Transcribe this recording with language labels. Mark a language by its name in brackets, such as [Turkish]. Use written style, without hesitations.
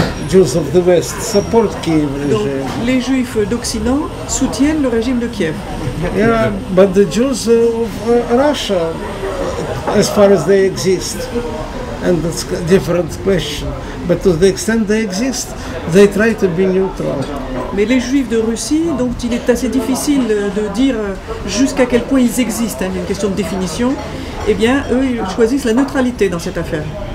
[English] Jews of the West support Kiev regime. [French] Donc, les Juifs d'Occident soutiennent le régime de Kiev. [English] Yeah, but the Jews of Russia, as far as they exist, and that's a different question. But to the extent they exist, they try to be neutral. [French] Mais les Juifs de Russie, donc il est assez difficile de dire jusqu'à quel point ils existent, une question de définition, eh bien eux ils choisissent la neutralité dans cette affaire.